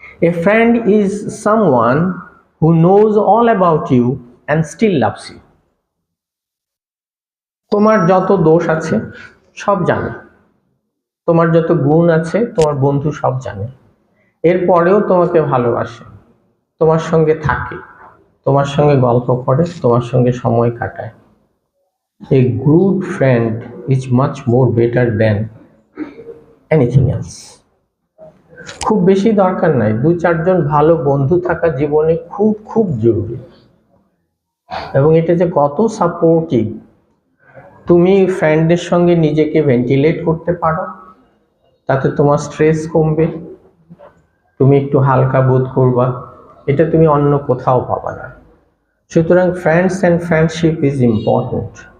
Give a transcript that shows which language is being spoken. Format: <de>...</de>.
<en>A friend is someone who knows all about you and still loves you.</en> <bn>তোমার যত দোষ আছে সব জানে, তোমার যত গুণ আছে তোমার বন্ধু সব জানে, এরপরেও তোমাকে ভালোবাসে, তোমার সঙ্গে থাকে, তোমার সঙ্গে গল্প করে, তোমার সঙ্গে সময় কাটায়।</bn> <en>A good friend is much more better than anything else.</en> <bn>খুব বেশি দরকার নাই, 2-4 জন ভালো বন্ধু থাকা জীবনে খুব খুব জরুরি। এবং এটা যে কত সাপোর্টিভ, তুমি ফ্রেন্ডদের সঙ্গে নিজেকে ভেন্টিলেট করতে পারো, তাতে তোমার স্ট্রেস কমবে, তুমি একটু হালকা বোধ করবা, এটা তুমি অন্য কোথাও পাবা না। সুতরাং</bn> <en>Friends and friendship is important.</en>